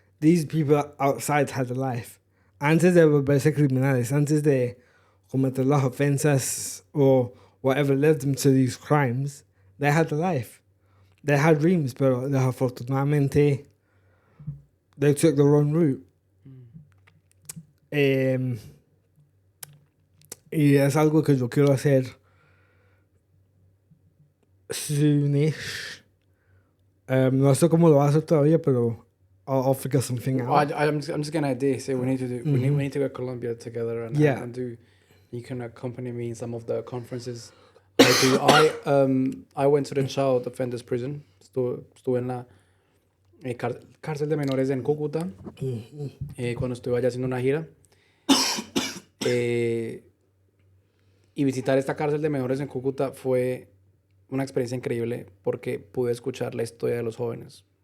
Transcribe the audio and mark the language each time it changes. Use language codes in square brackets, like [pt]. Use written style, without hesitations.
[en] These people outside had a life. [es] Antes de volverse criminales, antes de cometer las ofensas [en] or whatever led them to these crimes, they had a life. They had dreams, [es] pero desafortunadamente [en] they took the wrong route. [es] Y es algo que yo quiero hacer soonish. No sé cómo lo voy a hacer todavía, pero [en] I'll figure something out. I'm just getting an idea. So we need to do. We need to go to Colombia together and do. You can accompany me in some of the conferences. I went to the child offenders prison. [es] Estuve en la cárcel de menores en Cúcuta. Cuando estuve allá haciendo una gira. Y visitar esta cárcel de menores en Cúcuta fue una experiencia increíble porque pude escuchar la historia de los jóvenes.